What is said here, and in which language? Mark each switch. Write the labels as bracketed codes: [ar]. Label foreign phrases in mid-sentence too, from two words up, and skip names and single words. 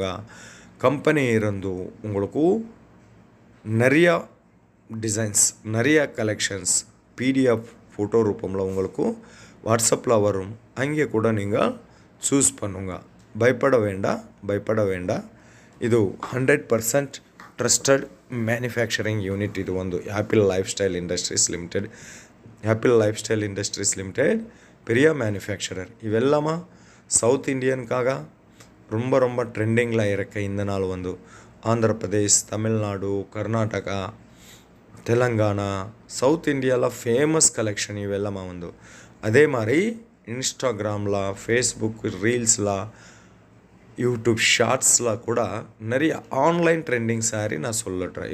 [ta] கம்பெனி இருந்து உங்களுக்கு நிறையா டிசைன்ஸ் நிறையா கலெக்ஷன்ஸ் [en] PDF photo [ta] ரூபமில் உங்களுக்கு வாட்ஸ்அப்பில் வரும். அங்கே கூட நீங்கள் சூஸ் பண்ணுங்க. பயப்பட வேண்டாம். [en] ಇದು 100% trusted manufacturing unit. [kn] ಇದು ಒಂದು ಆ್ಯಪಲ್ ಲೈಫ್ ಸ್ಟೈಲ್ ಇಂಡಸ್ಟ್ರೀಸ್ ಲಿಮಿಟೆಡ್ [ta] பெரிய மேனுஃபேக்சரர். இவெல்லாமா [en] South Indian [ta] ரொம்ப ட்ரெண்டிங்கில் இருக்க இந்த நாள் ஆந்திர பிரதேஷ், தமிழ்நாடு, கர்நாடகா, தெலுங்கானா, சவுத் இந்தியாவில் ஃபேமஸ் கலெக்ஷன் இவெல்லாமா அதே மாதிரி இன்ஸ்டாகிராமில், ஃபேஸ்புக் ரீல்ஸில், யூடியூப் ஷார்ட்ஸில் கூட நிறைய [en] online trending [ta] சாரி நான் சொல்லிட்றேன்.